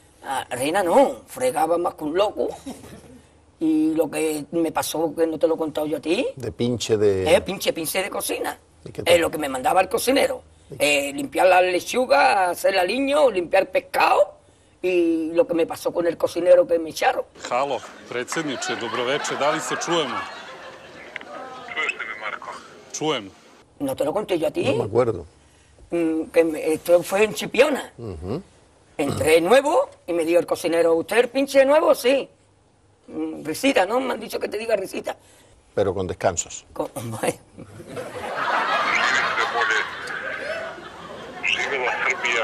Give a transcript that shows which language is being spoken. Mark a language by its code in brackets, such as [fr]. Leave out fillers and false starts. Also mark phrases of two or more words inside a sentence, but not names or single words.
[es] Arena no, fregaba más que un loco. Y lo que me pasó, que no te lo he contado yo a ti. ¿De pinche de...? Pinche de cocina. Es lo que me mandaba el cocinero. Limpiar la lechuga, hacer el aliño, limpiar pescado. I lo que me pasó con el cocinero que me echaron. [sr] Halo, predsjedniče, dobroveče, da li se čujemo? Čuješ li me, Marko? Čujem. [es] ¿No te lo conté yo a ti? No me acuerdo. Esto fue en Chipiona. Entré nuevo y me dijo el cocinero, ¿usted es pinche nuevo? Sí. Risita, ¿no? Me han dicho que te diga risita. Pero con descansos. [sr] Živela Srbija